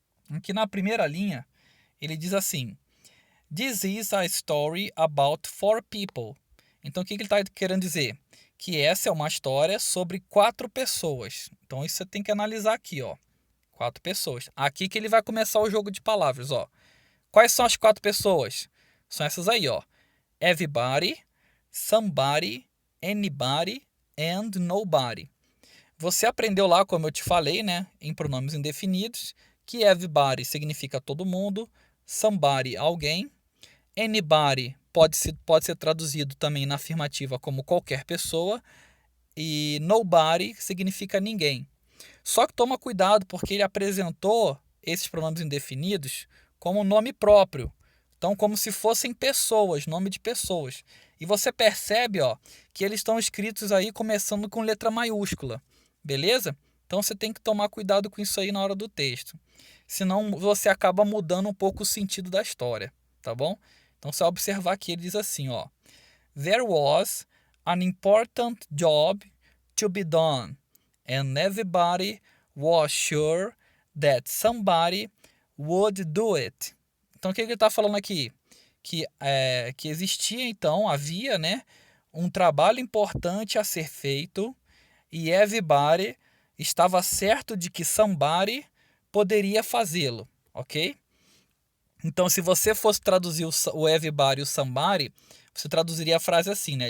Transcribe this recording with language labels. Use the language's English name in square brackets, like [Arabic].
[Portuguese] Aqui na primeira linha, ele diz assim: [English] This is a story about four people. [Portuguese] Então o que ele está querendo dizer? Que essa é uma história sobre quatro pessoas. Então isso você tem que analisar aqui, ó. Quatro pessoas. Aqui que ele vai começar o jogo de palavras, ó. Quais são as quatro pessoas? São essas aí, ó. [English] Everybody, somebody, anybody and nobody. [Portuguese] Você aprendeu lá, como eu te falei, né, em pronomes indefinidos, que everybody significa todo mundo, somebody alguém, anybody pode ser traduzido também na afirmativa como qualquer pessoa e nobody significa ninguém. Só que toma cuidado porque ele apresentou esses pronomes indefinidos como nome próprio. Então, como se fossem pessoas, nome de pessoas. E você percebe, ó, que eles estão escritos aí começando com letra maiúscula. Beleza? Então você tem que tomar cuidado com isso aí na hora do texto. Senão você acaba mudando um pouco o sentido da história, tá bom? Então você vai observar que ele diz assim, ó: [English] There was an important job to be done, and everybody was sure that somebody would do it. [Portuguese] Então o que ele está falando aqui? Que existia então, havia, né, um trabalho importante a ser feito e everybody estava certo de que somebody poderia fazê-lo, ok? Então, se você fosse traduzir o everybody e o somebody, você traduziria a frase assim, né?